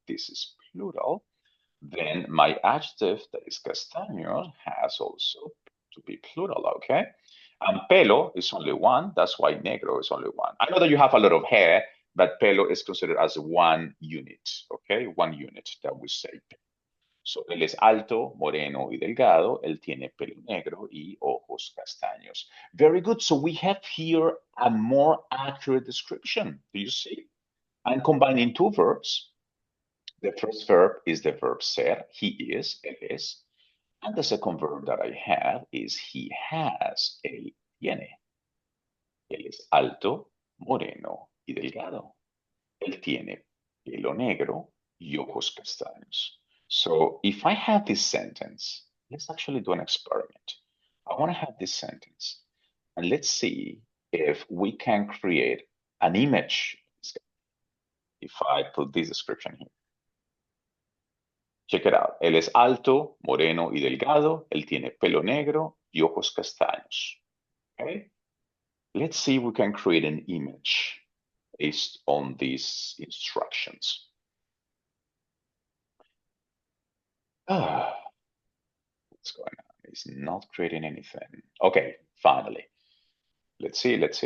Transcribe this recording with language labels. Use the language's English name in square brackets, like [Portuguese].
[English] This is plural. Then my adjective, that is castaño, has also to be plural, okay? And pelo is only one. That's why negro is only one. I know that you have a lot of hair, but pelo is considered as one unit, okay? One unit that we say. [Spanish] So, él es alto, moreno y delgado. Él tiene pelo negro y ojos castaños. [English] Very good. So we have here a more accurate description. Do you see? I'm combining two verbs. The first verb is the verb ser. He is, [Spanish] él es. [English] And the second verb that I have is he has, [Spanish] él tiene. Él es alto, moreno y delgado. Él tiene pelo negro y ojos castaños. [English] So if I have this sentence, let's actually do an experiment. I want to have this sentence and let's see if we can create an image. If I put this description here. Check it out. [Spanish] Él es alto, moreno y delgado. Él tiene pelo negro y ojos castaños. [English] Okay? Let's see if we can create an image based on these instructions. What's going on? It's not creating anything. Okay, finally. Let's see.